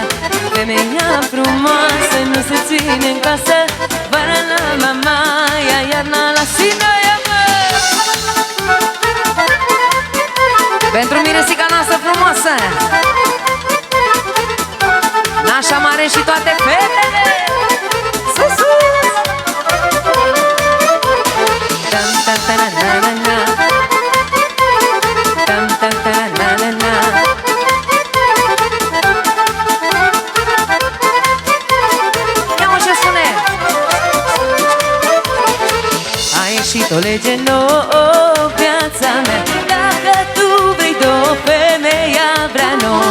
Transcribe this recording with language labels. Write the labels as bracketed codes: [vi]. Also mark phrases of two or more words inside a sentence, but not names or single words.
[ro] Femeia frumoasă nu se ține în casă, bara la mama, iarna la sinaia. Pentru Miresica noastră frumoasă, Nașa Mare și toate fetele, sus, sus! Tam, tam, ta, na, na, na. Tam, tam, ta, na, na, na. Ia-mă ce spune! A ieșit o lege nouă, viața mea. Dacă tu vrei două, femeia vrea nouă.